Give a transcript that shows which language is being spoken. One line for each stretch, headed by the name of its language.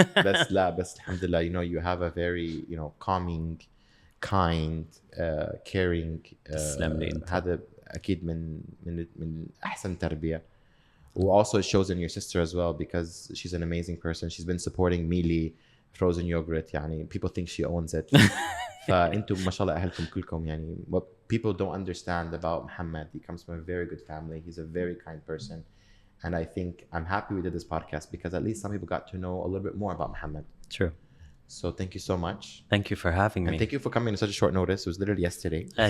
Arabic: بس الحمد لله,
English: you know, you have a very, you know, calming, kind, caring.
Arabic: تسلم لي انت. هذا أكيد من أحسن تربية.
English: Also it shows in your sister as well, because she's an amazing person. She's been supporting Mealy frozen yogurt. يعني people think she owns it.
Arabic: فأنتم ما شاء الله أهلكم كلكم يعني.
English: What people don't understand about Mohammed, he comes from a very good family. He's a very kind person. And I think I'm happy we did this podcast because at least some people got to know a little bit more about Mohammed. True. So thank you so much. Thank you for having me. And thank you for coming in such a short notice. It was literally yesterday.